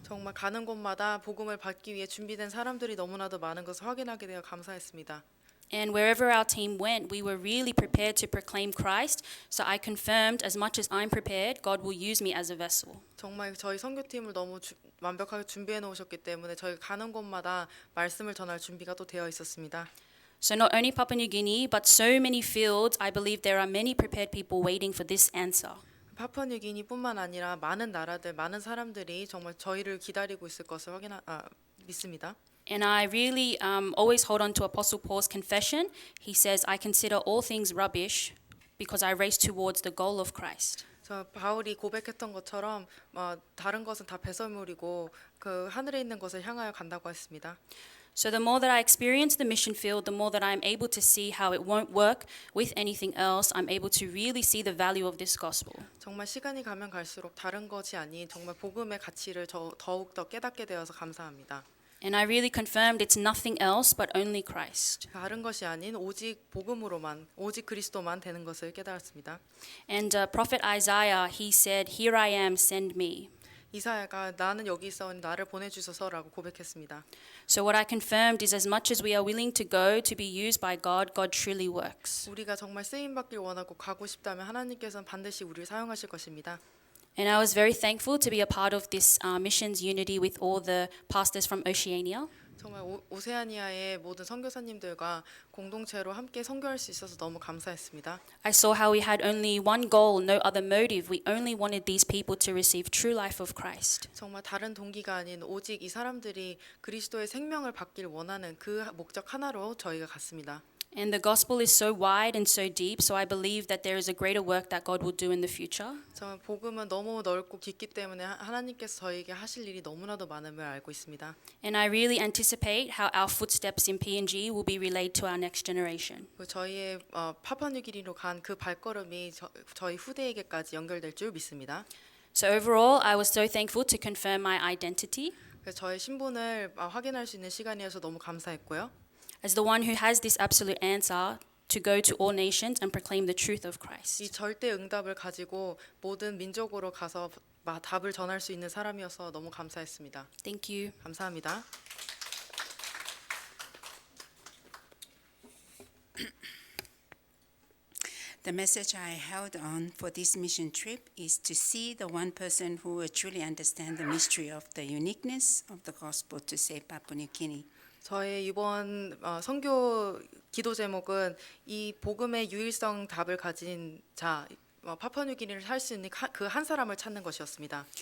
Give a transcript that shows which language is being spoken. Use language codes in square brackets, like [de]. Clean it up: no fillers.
[ko] 정말 가는 곳마다 복음을 받기 위해 준비된 사람들이 너무나도 많은 것을 확인하게 되어 감사했습니다. [en] And wherever our team went, we were really prepared to proclaim Christ. So I confirmed, as much as I'm prepared, God will use me as a vessel. [ko] 정말 저희 선교팀을 너무 완벽하게 준비해 놓으셨기 때문에 저희 가는 곳마다 말씀을 전할 준비가 또 되어 있었습니다. [en] So not only Papua New Guinea, but so many fields, I believe there are many prepared people waiting for this answer. [ko] 파푸아뉴기니뿐만 아니라 많은 나라들, 많은 사람들이 정말 저희를 기다리고 있을 것을 믿습니다. [en] And I really always hold on to Apostle Paul's confession. He says, I consider all things rubbish because I race towards the goal of Christ. [ko] 저 바울이 고백했던 것처럼 다른 것은 다 배설물이고 그 하늘에 있는 것을 향하여 간다고 했습니다. [en] So the more that I experience the mission field, the more that I'm able to see how it won't work with anything else. I'm able to really see the value of this gospel. [ko] 정말 시간이 가면 갈수록 다른 것이 아닌 정말 복음의 가치를 더욱 더 깨닫게 되어서 감사합니다. [en] And I really confirmed it's nothing else but only Christ. [ko] 다른 것이 아닌 오직 복음으로만, 오직 그리스도만 되는 것을 깨달았습니다. [en] And Prophet Isaiah, he said, Here I am, send me. [ko] 이사야가 나는 여기 있어오니 나를 보내주소서라고 고백했습니다. [en] So what I confirmed is as much as we are willing to go to be used by God, God truly works. [ko] 우리가 정말 쓰임 받길 원하고 가고 싶다면 하나님께서는 반드시 우리를 사용하실 것입니다. [en] And I was very thankful to be a part of this missions unity with all the pastors from Oceania. [ko] 정말 오세아니아의 모든 선교사님들과 공동체로 함께 선교할 수 있어서 너무 감사했습니다. [en] I saw how we had only one goal, no other motive. We only wanted these people to receive true life of Christ. [ko] 정말 다른 동기가 아닌 오직 이 사람들이 그리스도의 생명을 받길 원하는 그 목적 하나로 저희가 갔습니다. [en] And the gospel is so wide and so deep, so I believe that there is a greater work that God will do in the future. [ko] 정말 복음은 너무 넓고 깊기 때문에 하나님께서 저희에게 하실 일이 너무나도 많음을 알고 있습니다. [en] And I really anticipate how our footsteps in PNG will be relayed to our next generation. [ko] 저희의 파푸아뉴기니로 간 그 발걸음이 저희 후대에게까지 연결될 줄 믿습니다. [en] So overall, I was so thankful to confirm my identity [ko] 그래서 저의 신분을 확인할 수 있는 시간이어서 너무 감사했고요. [en] as the one who has this absolute answer to go to all nations and proclaim the truth of [ko] 이 [en] Christ. [ko] 절대 응답을 가지고 모든 민족으로 가서 답을 전할 수 있는 사람이어서 너무 감사했습니다. [en] Thank you. [ko] 감사합니다. [en] The message I held on for this mission trip is to see the one person who will truly understand the mystery of the uniqueness of the gospel to save Papua New Guinea. [ko] 저의 이번 선교 기도 제목은 이 복음의 유일성 답을 가진 자, 파푸아뉴기니를 살 수 있는 그 한 사람을 찾는 것이었습니다.